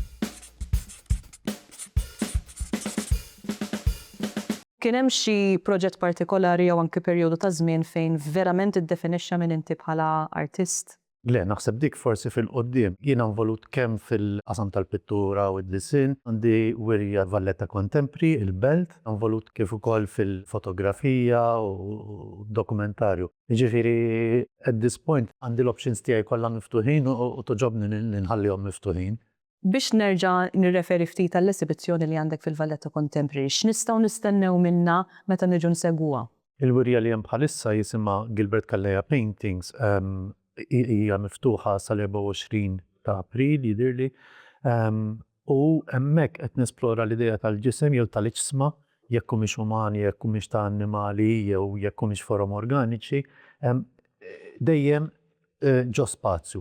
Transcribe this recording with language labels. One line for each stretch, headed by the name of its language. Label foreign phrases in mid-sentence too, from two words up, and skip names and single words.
Maltese: Kien hemm xi proġett partikolari jew anke perjodu ta' żmien fejn verament iddefinixxa min inti bħala artist? Le, naħseb dik forsi fil-qoddim. Jiena involut kemm fil-qasam tal-pittura u d-disinn, għandi wirja Valletta Contempri, il-Belt, involut kif ukoll fil-fotografija u dokumentarju. Jiġifieri
English: at this point
Maltese: għandi l-options tiegħi kollha miftuħin u toġobni li nħallihom miftuħin. Biex nerġa' nirreferi ftit għall-esibizzjoni li għandek fil-Valletta Contempri, x'nistgħu nistennew minnha meta niġu nsegwuha? Il-wirja li hemm bħalissa jisimha Gilbert Kalleja Paintings, hija miftuħa sal-24 ta' April jidhirli, u hemmhekk qed nesplora l-idea tal-ġisem jew tal-iġsma, jekk humiex umani, jekk humiex ta' annimali jew jekk humiex forom organiċi, dejjem ġo spazju.